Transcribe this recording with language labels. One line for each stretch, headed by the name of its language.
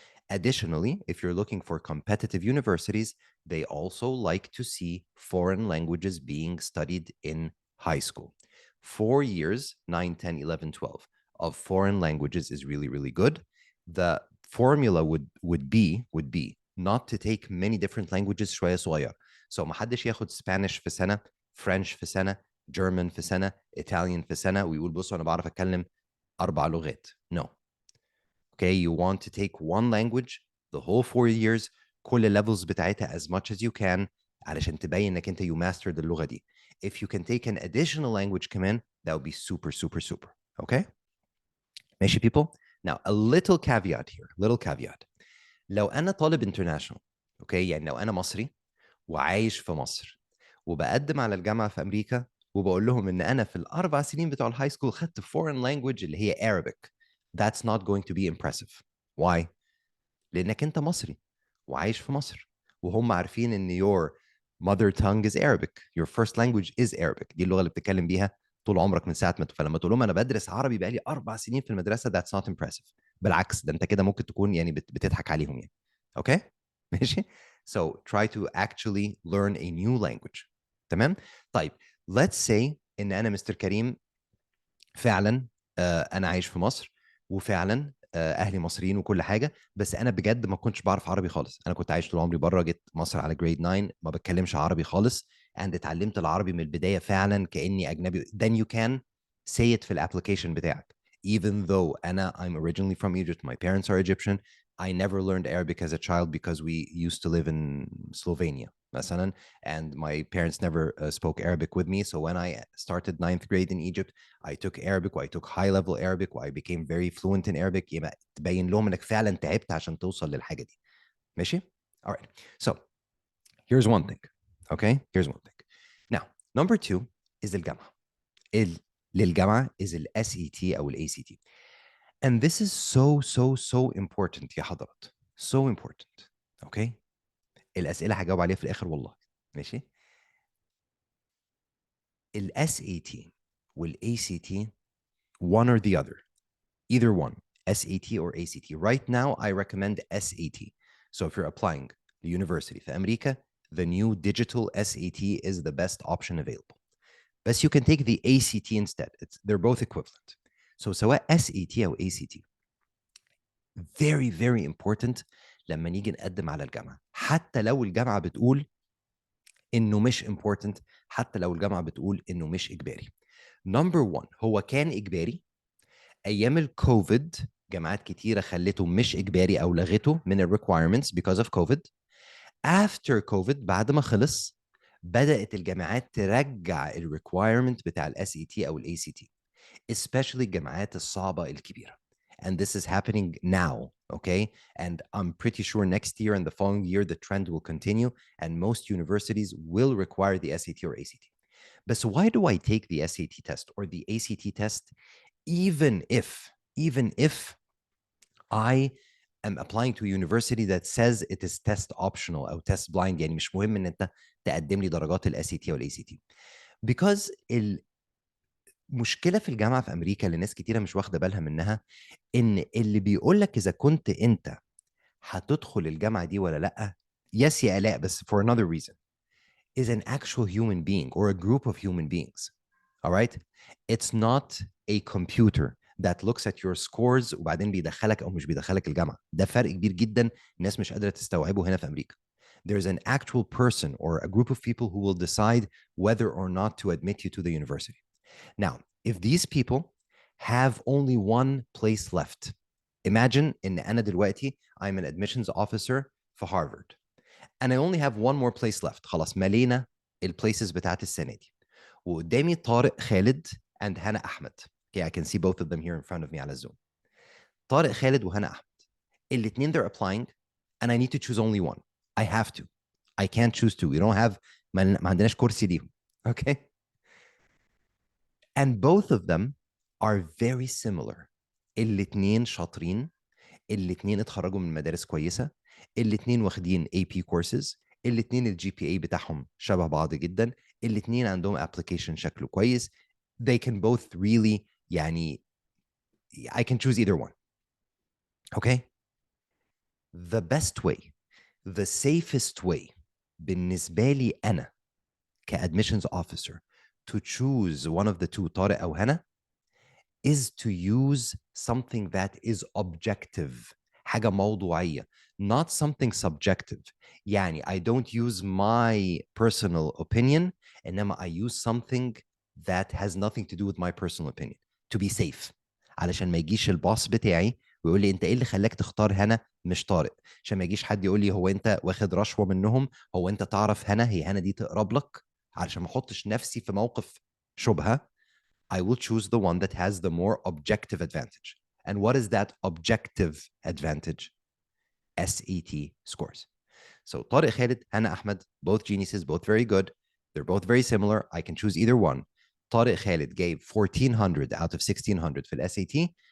English: Additionally, if you're looking for competitive universities, they also like to see foreign languages being studied in high school. 4 years, 9, 10, 11, 12 of foreign languages is really, really good. The formula would be not to take many different languages
Arabic: شوية صغير. So ما حدش ياخد Spanish في سنة, French في سنة, German في سنة, Italian في سنة, ويقول بصوا أنا بعرف أتكلم 4 لغات.
English: No. Okay, you want to take one language the whole 4 years,
Arabic: كل
English: levels
Arabic: بتاعتها
English: as much as you can,
Arabic: علشان تبين انك انت
English: you mastered
Arabic: اللغة دي.
English: If you can take an additional language
Arabic: كمان,
English: that would be super, super, super. Okay?
Arabic: ماشي
English: people? Now, a little caveat here, little caveat.
Arabic: لو أنا طالب
English: international, okay,
Arabic: يعني لو أنا مصري وعايش في مصر وبقدم على الجامعة في أمريكا وبقول لهم إن أنا في ال4 سنين بتوع الهاي سكول خدت
English: foreign language
Arabic: اللي هي Arabic,
English: that's not going to be impressive. Why?
Arabic: لأنك أنت مصري وعايش في مصر وهم عارفين إن
English: your mother tongue is Arabic,
Arabic: your first language is Arabic, دي اللغة اللي بتتكلم بيها طول عمرك من ساعة ما فلما تقول لهم أنا بدرس عربي بقالي 4 سنين في المدرسة,
English: that's not impressive.
Arabic: بالعكس, ده أنت كده ممكن تكون يعني بتضحك عليهم يعني.
English: Okay?
Arabic: ماشي?
English: So try to actually learn a new language.
Arabic: تمام. طيب
English: let's say
Arabic: ان انا مستر كريم فعلا انا عايش في مصر، وفعلا اهلي مصريين وكل حاجه، بس انا بجد ما كنتش بعرف عربي خالص. انا كنت عايش طول عمري بره، جيت مصر على جريد 9 ما بتكلمش عربي خالص، and اتعلمت العربي من البدايه فعلا كاني اجنبي.
English: then you can say it
Arabic: في الابلكيشن بتاعك.
English: even though I'm originally from Egypt, my parents are Egyptian, I never learned Arabic as a child because we used to live in Slovenia
Arabic: مثلا,
English: and my parents never spoke Arabic with me. So when I started ninth grade in Egypt, I took Arabic, I took high level Arabic, I became very fluent in Arabic.
Arabic: يبقى تبين لهم انك فعلا تعبت عشان توصل للحاجة دي. ماشي؟
English: All right. So here's one thing. Okay? Here's one thing. Now, number two is
Arabic: الجامعة. للجامعة is ال SET أو ال ACT.
English: And this is so important
Arabic: يا حضرات.
English: So important. Okay?
Arabic: الأسئلة هجاوب عليها في الآخر والله. ماشي؟
English: ال SAT وال ACT, one or the other. Either one, SAT or ACT. Right now, I recommend SAT. So if you're applying the university
Arabic: في أمريكا,
English: the new digital SAT is the best option available. But you can take the ACT instead. They're both equivalent.
Arabic: So سواء SAT أو ACT,
English: very important
Arabic: لما نيجي نقدم على الجامعة. حتى لو الجامعة بتقول إنه مش
English: important,
Arabic: حتى لو الجامعة بتقول إنه مش إجباري.
English: Number one,
Arabic: هو كان إجباري. ايام الكوفيد جامعات كتيره خلته مش اجباري او لغته من الريكويرمنتس
English: because of COVID. After COVID,
Arabic: بعد ما خلص, بدات الجامعات ترجع الريكويرمنت بتاع الاس اي تي او الاي سي تي,
English: especially
Arabic: الجامعات الصعبه الكبيره.
English: And this is happening now, okay? And I'm pretty sure next year and the following year the trend will continue, and most universities will require the SAT or ACT. But so why do I take the SAT test or the ACT test even if I am applying to a university that says it is test optional or test blind؟
Arabic: يعني مش مهم ان انت تقدم لي درجات ال SAT او ال ACT. Because المشكله في الجامعه في امريكا اللي ناس كتيره مش واخده بالها منها, ان اللي بيقول لك اذا كنت انت هتدخل الجامعه دي ولا لا,
English: yes
Arabic: يا الاء, بس
English: for another reason, is an actual human being or a group of human beings. All right? It's not a computer that looks at your scores
Arabic: وبعدين بيدخلك او مش بيدخلك الجامعه. ده فرق كبير جدا الناس مش قادره تستوعبه هنا في امريكا.
English: There's an actual person or a group of people who will decide whether or not to admit you to the university. Now, if these people have only one place left, imagine
Arabic: ان انا دلوقتي
English: I'm an admissions officer for Harvard and I only have one more place left.
Arabic: خلاص ملينا البليسز بتاعت السنه دي, وقدامي طارق خالد and هنا احمد.
English: Okay, I can see both of them here in front of me
Arabic: على الزوم.
English: طارق خالد وهنا احمد,
Arabic: الاثنين
English: they're applying and I need to choose only one. I have to. I can't choose two. We don't have,
Arabic: ما عندناش كرسي ليهم.
English: Okay? And both of them are very similar.
Arabic: الاثنين شاطرين, الاثنين اتخرجوا من مدارس كويسه, الاثنين واخدين AP courses, الاثنين الجي بي اي بتاعهم شبه بعض جدا, الاثنين عندهم application شكله كويس.
English: They can both really,
Arabic: يعني
English: I can choose either one. Okay? The best way, the safest way
Arabic: بالنسبة لي أنا
English: كadmissions officer to choose one of the two, طارق أو هنا, is to use something that is objective,
Arabic: حاجة موضوعية,
English: not something subjective.
Arabic: يعني
English: I don't use my personal opinion,
Arabic: إنما
English: I use something that has nothing to do with my personal opinion to be safe,
Arabic: علشان ما يجيش الباص بتاعي ويقول لي انت ايه اللي خلاك تختار هنا مش طارق, عشان ما يجيش حد يقول لي هو انت واخد رشوة منهم, هو انت تعرف هنا, هي هنا دي تقرب لك, علشان ما احطش نفسي في موقف شبهة.
English: I will choose the one that has the more objective advantage. And what is that objective advantage? SET scores. So Tariq Khalid, Hannah Ahmed, both geniuses, both very good. They're both very similar. I can choose either one. Tariq Khalid gave 1400 out of 1600 for the SAT.